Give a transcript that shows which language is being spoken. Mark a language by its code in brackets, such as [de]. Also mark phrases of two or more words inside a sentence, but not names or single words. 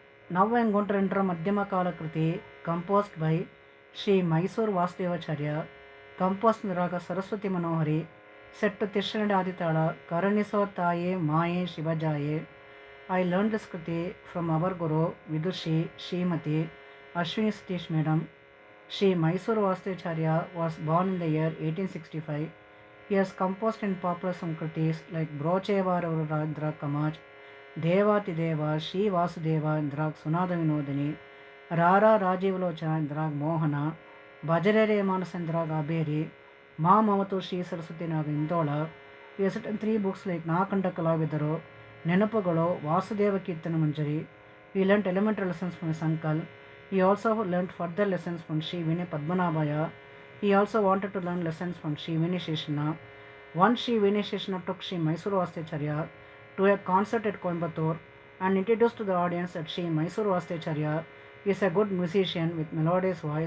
[en] Now I am going to enter Madhyama Kala Kriti composed by Sri Mysore Vasudevacharya, composed in the Raga Saraswati Manohari, set to Tishanadi Aditala, Karaniso Taye Maye Shivajaye. I learned this Kriti from our Guru Vidushi Srimati Ashwini Satish Madam. Sri Mysore Vasudevacharya was born in the year 1865. He has composed in popular Samkritis like Brochevara Radra Kamaj, ದೇವಾತಿದೇವ ಶ್ರೀ ವಾಸುದೇವ ಇಂದ್ರಾಗ್ ಸುನಾದ ವಿನೋದಿನಿ ರಾರಾ ರಾಜೀವಲೋಚನ ಇಂದ್ರಾಗ್ ಮೋಹನ ಭಜರೆರೆ ಮಾನಸ ಇಂದ್ರಾಗ್ ಅಬೇರಿ ಮಾ ಮಮತು ಶ್ರೀ ಸರಸ್ವತಿ ನಾಗ ಇಂದೋಳ. He has written 3 books like ನಾಕಂಡ ಕಲಾವಿದರು, ನೆನಪುಗಳು, ವಾಸುದೇವ ಕೀರ್ತನ ಮಂಜರಿ. He learnt elementary lessons from his uncle. He also learnt further lessons from Sri Vinay Padmanabhaya. He also wanted to learn lessons from Sri Vinay Sheshana. Once Sri Vinay Sheshana took Sri Mysore Vasudevacharya to a concert at Coimbatore and introduced to the audience that Sri Mysore Vasudevacharya is a good musician with melodious voice.